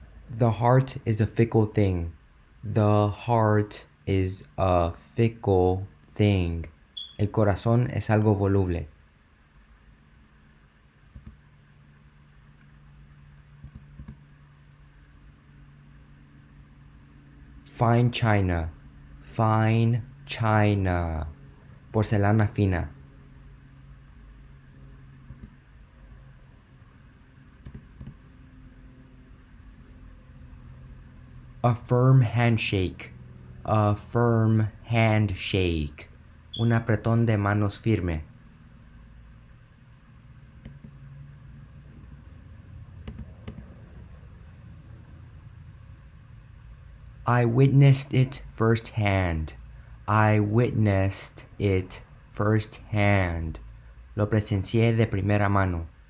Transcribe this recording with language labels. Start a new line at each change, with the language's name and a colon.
English: The heart is a fickle thing. The heart is a fickle thing.
Spanish: El corazón es algo voluble.
English: Fine china. Fine china.
Spanish: Porcelana fina.
English: A firm handshake. A firm handshake.
Spanish: Un apretón de manos firme.
English: I witnessed it firsthand. I witnessed it firsthand.
Spanish: Lo presencié de primera mano.